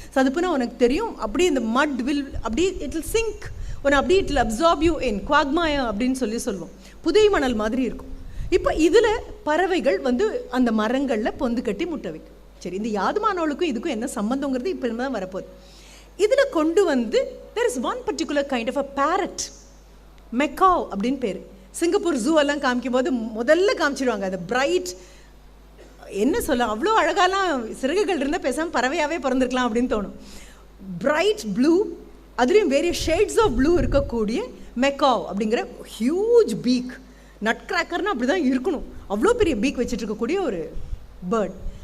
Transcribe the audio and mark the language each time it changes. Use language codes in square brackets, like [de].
[ta] சதுப்புனா உனக்கு தெரியும், அப்படியே இந்த மட் வில் அப்படியே இட் வில் சிங்க் ஒன்று, அப்படியே [en] it will absorb you in quagmire [ta] அப்படின்னு சொல்லுவோம். புதை மணல் மாதிரி இருக்கும். இப்போ இதில் பறவைகள் வந்து அந்த மரங்களில் பொந்து கட்டி முட்டை வைக்கும். சரி, இந்த யாதுமானவளுக்கும் இதுக்கும் என்ன சம்மந்தங்கிறது இப்போ தான் வரப்போகுது. இதில் கொண்டு வந்து [en] there is one particular kind of a parrot, [ta] Macau அப்படின்னு பேர். சிங்கப்பூர் ஜூ எல்லாம் காமிக்கும் போது முதல்ல காமிச்சிடுவாங்க அது பிரைட், என்ன சொல்ல, அவ்வளோ அழகாலாம் சிறகுகள் இருந்தால் பேசாமல் பறவையாகவே பிறந்திருக்கலாம் அப்படின்னு தோணும். பிரைட் ப்ளூ, அதுலேயும் [en] various shades of blue [ta] இருக்கக்கூடிய மெக்காவ் அப்படிங்கிற ஹியூஜ் பீக், நட் கிராக்கர்னு அப்படி தான் இருக்கணும், அவ்வளோ பெரிய பீக் வச்சுட்டு இருக்கக்கூடிய ஒரு பேர்ட்.